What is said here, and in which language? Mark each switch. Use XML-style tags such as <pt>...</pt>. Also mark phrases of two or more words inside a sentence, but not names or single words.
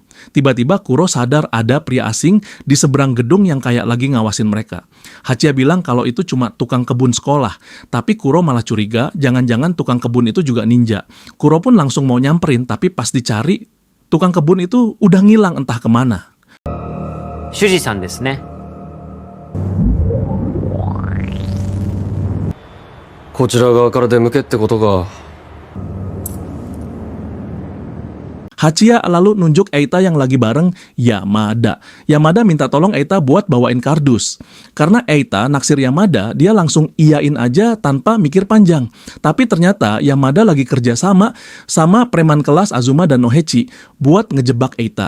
<id>Tiba-tiba Kuro sadar ada pria asing di seberang gedung yang kayak lagi ngawasin mereka. Hachiya bilang kalau itu cuma tukang kebun sekolah, tapi Kuro malah curiga jangan-jangan tukang kebun itu juga ninja. Kuro pun langsung mau nyamperin, tapi pas dicari, tukang kebun itu udah ngilang entah kemana.</id> <ja>主事さんですね。こちら側から出向けってことか。</ja> <id>Hachiya lalu nunjuk Eita yang lagi bareng Yamada. Yamada minta tolong Eita buat bawain kardus. Karena Eita naksir Yamada, dia langsung iyain aja tanpa mikir panjang. Tapi ternyata Yamada lagi kerja sama preman kelas Azuma dan Nohechi buat ngejebak Eita.</id>